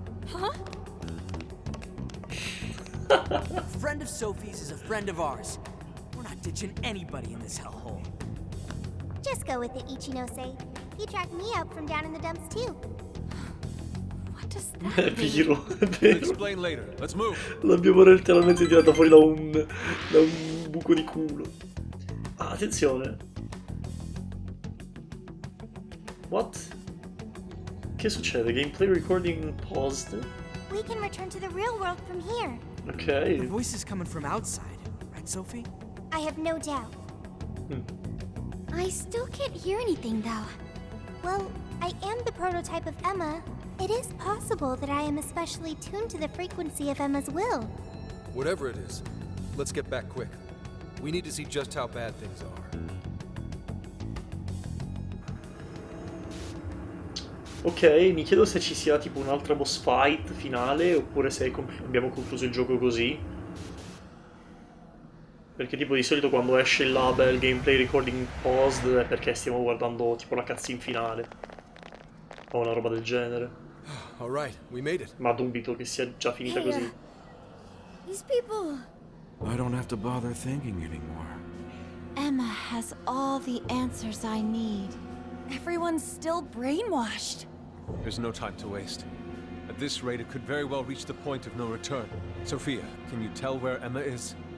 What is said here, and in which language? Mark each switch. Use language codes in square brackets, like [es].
[en] Huh? A friend of Sophie's is a friend of ours. We're not ditching anybody in this hellhole. Just go with it, Ichinose. He tracked me out from down in the dumps too. What does [it] È [en] that mean? [it] vero, è vero. [en] Explain later. Let's move. [it] L'abbiamo letteralmente tirata fuori da un buco di culo. Ah, attenzione. [en] What? [it] Che succede? [en] Gameplay recording paused? We can return to the real world from here. Ok. The voice is coming from outside, right, Sophie? I have no doubt. I still can't hear anything, though. Well, I am the prototype of Emma. It is possible that I am especially tuned to the frequency of Emma's will. Whatever it is, let's get back quick. We need to see just how bad things are. [it] Ok, mi chiedo se ci sia tipo un'altra boss fight finale oppure se abbiamo concluso il gioco così. Perché tipo di solito quando esce il label [en] gameplay recording paused [it] è perché stiamo guardando tipo la cutscene finale. O una roba del genere. [en] Alright, we made it. [it] Ma dubito che sia già finita così. [en] These people... I don't have to bother thinking anymore. Emma has all the answers I need. Everyone's still brainwashed. There's no time to waste. At this rate, it could very well reach the point of no return. Sophia, can you tell where Emma is?